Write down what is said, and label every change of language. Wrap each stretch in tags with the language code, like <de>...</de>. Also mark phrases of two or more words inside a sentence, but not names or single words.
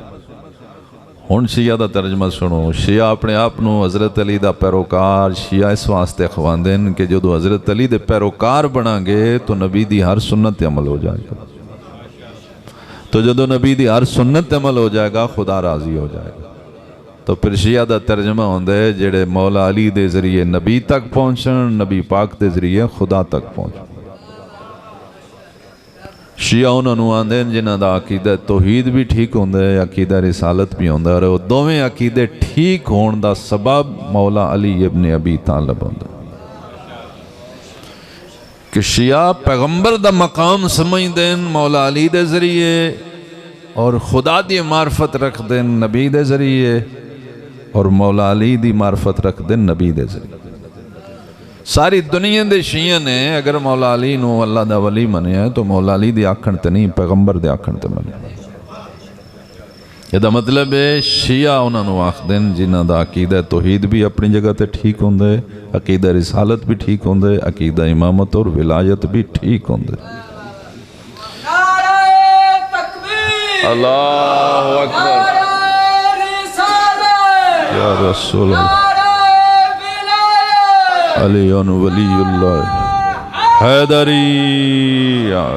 <pa>ہن شیعہ دا ترجمہ سنو، شیعہ اپنے آپ نو حضرت علی دا پیروکار شیعہ اس واسطے خواندن کہ جدو حضرت علی دے پیروکار بنا گے تو نبی دی ہر سنت عمل ہو جائے گا، تو جدو نبی دی ہر سنت عمل ہو جائے گا خدا راضی ہو جائے گا۔ تو پھر شیعہ دا ترجمہ ہوندہ ہے جڑے مولا علی دے ذریعے نبی تک پہنچن، نبی پاک دے ذریعے خدا تک پہنچن۔ شیعہ انہوں آندے جنہ دا عقیدہ توحید بھی ٹھیک ہوندہ ہے، عقیدہ رسالت بھی ہوندہ ہے، اور وہ دوویں عقیدے ٹھیک ہون دا سبب مولا علی ابن ابی طالب ہوندہ کہ شیعہ پیغمبر دا مقام سمجھ دین مولا علی دے ذریعے، اور خدا دی معرفت رکھ دین نبی دے ذریعے، اور مولا علی دی معرفت رکھ دین نبی دے ذریعے۔ ساری دنیا دے شیعہ نے اگر مولا علی نو اللہ دا ولی منے ہیں تو مولا علی دی آکھن تے نہیں، پیغمبر دے آکھن تے منے۔ یہ دا مطلب ہے شیعہ انہوں نے آخدن جنہ دا عقیدہ توحید بھی اپنی جگہ تے ٹھیک ہوندے، عقیدہ رسالت بھی ٹھیک ہوندے، عقیدہ امامت اور ولایت بھی ٹھیک ہوندے۔</pa> <ar>اللہ اکبر یا رسول اللہ علی ولی اللہ حیدری۔</ar>